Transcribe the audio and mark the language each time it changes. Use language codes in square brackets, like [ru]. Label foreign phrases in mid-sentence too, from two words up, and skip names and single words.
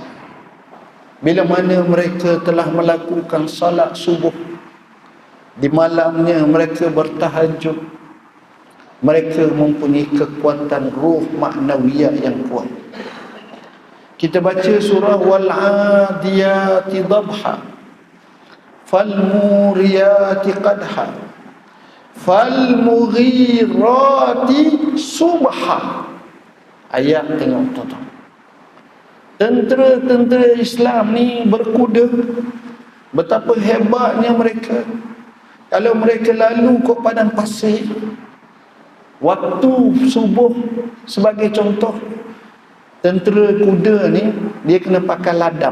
[ms] Bila mana mereka telah melakukan salat subuh, di malamnya mereka bertahajud, mereka mempunyai kekuatan ruh maknawiyah yang kuat. Kita baca surah [ar] والعاديات ضبحا فالموريات قدحا فالمغيرات صبحا. [ms] Ayat tengok tuan-tuan. Tentera-tentera Islam ni berkuda, betapa hebatnya mereka. Kalau mereka lalu ke padang pasir waktu subuh, sebagai contoh, tentera kuda ni dia kena pakai ladam.